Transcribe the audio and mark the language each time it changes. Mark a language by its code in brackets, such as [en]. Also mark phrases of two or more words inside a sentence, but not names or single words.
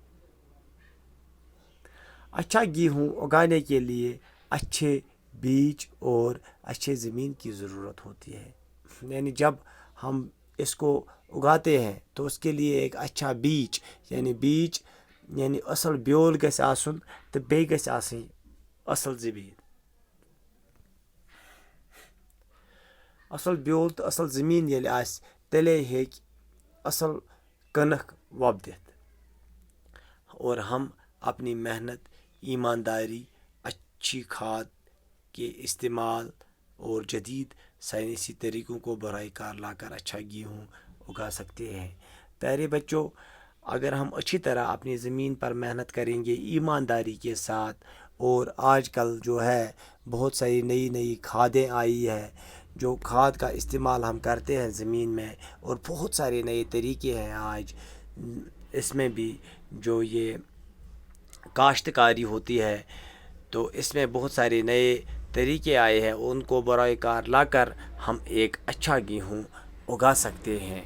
[ur] اچھا گیہوں اگانے کے لیے اچھے بیج اور اچھے زمین کی ضرورت ہوتی ہے۔ یعنی جب ہم اس کو اگاتے ہیں تو اس کے لیے ایک اچھا بیج یعنی [ks] اصل بیول گژھِ آسُن تہٕ بیٚیہِ گژھِ آسٕنۍ اصل زمین۔ اصل بیول تہٕ اصل زمین ییٚلہِ آسہِ تیٚلے ہیٚکہِ اصل کنک وۄبدِتھ، [ur] اور ہم اپنی محنت، ایمانداری، اچھی کھاد کے استعمال اور جدید سائنسی طریقوں کو برائے کار لا کر اچھا گیہوں اگا سکتے ہیں۔ پیارے بچوں، اگر ہم اچھی طرح اپنی زمین پر محنت کریں گے ایمانداری کے ساتھ، اور آج کل جو ہے بہت ساری نئی کھادیں آئی ہے، جو کھاد کا استعمال ہم کرتے ہیں زمین میں، اور بہت سارے نئے طریقے ہیں آج اس میں بھی، جو یہ کاشتکاری ہوتی ہے تو اس میں بہت سارے نئے طریقے آئے ہیں ان کو برائے کار لا کر ہم ایک اچھا گیہوں اگا سکتے ہیں۔